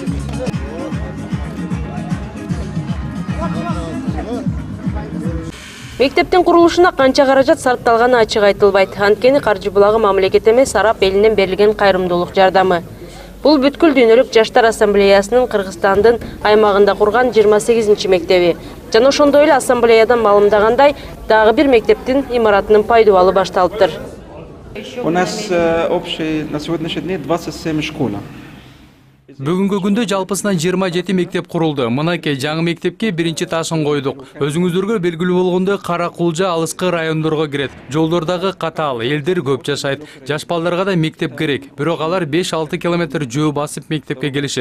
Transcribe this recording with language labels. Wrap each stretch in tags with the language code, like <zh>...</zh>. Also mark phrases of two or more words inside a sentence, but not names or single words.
<ky>Мектептин курулушуна канча каражат сарпталганы ачык айтылбайт. Анткени каржы булагы мамлекет эмес, араб элинен берилген кайрымдуулук жардамы. Бул бүткүл дүйнөлүк жаштар ассамблеясынын Кыргызстандын аймагында курган 28-чи мектеби. Жана ошондой эле ассамблеядан маалымдагандай, дагы бир мектептин имаратынын пайдубалы башталыптыр.</ky> <ru>У нас общий на сегодняшний день 27 школ.</ru> <ky>Бүгүнкү күндө жалпысынан 27 мектеп курулду. Мынакей жаңы мектепке биринчи ташын койдук. Өзүңүздөргө белгилүү болгондой Каракулжа алыскы райондорго кирет. Жолдордогу катаал, элдер көп жашайт. Жаш балдарга да мектеп керек. Бирок алар 5-6 километр жөө басып мектепке келишет.</ky>